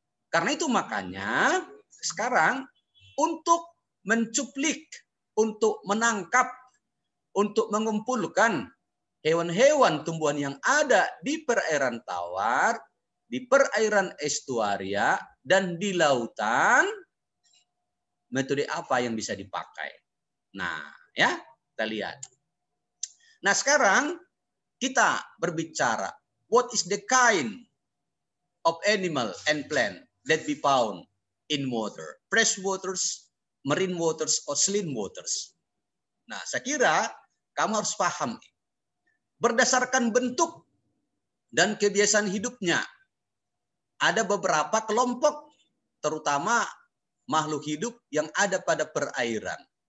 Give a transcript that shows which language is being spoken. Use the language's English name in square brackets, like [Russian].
[Indonesian] Karena itu makanya sekarang untuk mencuplik, untuk menangkap, untuk mengumpulkan hewan-hewan tumbuhan yang ada di perairan tawar, di perairan estuaria, dan di lautan, metode apa yang bisa dipakai? Nah, ya, kita lihat. Nah, sekarang kita berbicara, [English] what is the kind of animal and plant that be found in water? Fresh waters, marine waters, or saline waters. [Indonesian] Nah, saya kira kamu harus paham. Berdasarkan bentuk dan kebiasaan hidupnya, ada beberapa kelompok, terutama makhluk hidup yang ada pada perairan.